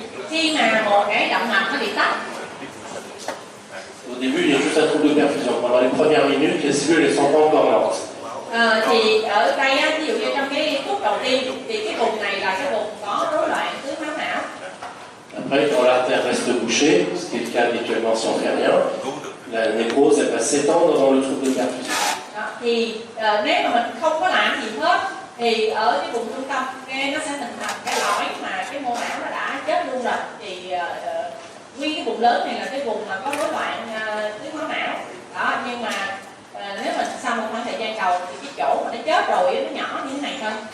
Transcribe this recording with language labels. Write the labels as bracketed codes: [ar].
[vi] Khi mà một cái động mạch nó bị tắc, [fr] au début il y a juste un trouble de perfusion. Pendant les premières minutes, les cellules ne sont pas encore mortes. [vi] thì ở đây á, ví dụ như trong cái phút đầu tiên thì cái vùng này là cái vùng có rối loạn tưới máu não. [fr] Après, quand l'artère reste bouchée, ce qui est le cas habituellement si on fait rien, la nécrose elle va s'étendre dans le trouble de perfusion. [vi] Đó, thì nếu mà mình không có làm gì hết thì ở cái vùng trung tâm cái nó sẽ hình thành cái lõi mà cái mô não nó đã chết luôn rồi, thì nguyên cái vùng lớn này là cái vùng mà có rối loạn tưới máu não đó. Nhưng mà nếu mà sau một khoảng thời gian đầu thì cái chỗ mà nó chết rồi nó nhỏ như thế này thôi.